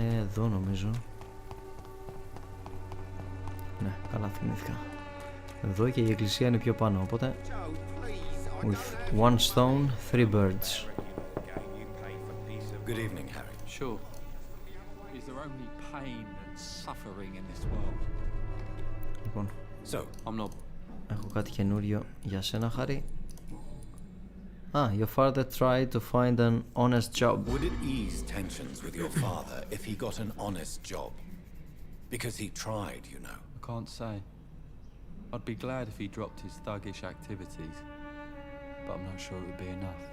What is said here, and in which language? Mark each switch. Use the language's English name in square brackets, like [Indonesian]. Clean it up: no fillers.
[Greek] εδώ νομίζω. Ναι, καλά θυμήθηκα. Εδώ, και η εκκλησία είναι πιο πάνω, οπότε [English] with one stone, three birds. Good evening, Harry. Sure. Is there only pain and suffering in this world? [Greek] Λοιπόν, [English] So, I'm not... [Greek] έχω κάτι καινούριο για σένα, Harry. [English] Your father tried to find an honest job. Would it ease tensions with your father if he got an honest job? Because he tried, you know. I can't say. I'd be glad if he dropped his thuggish activities, but I'm not sure it would be enough.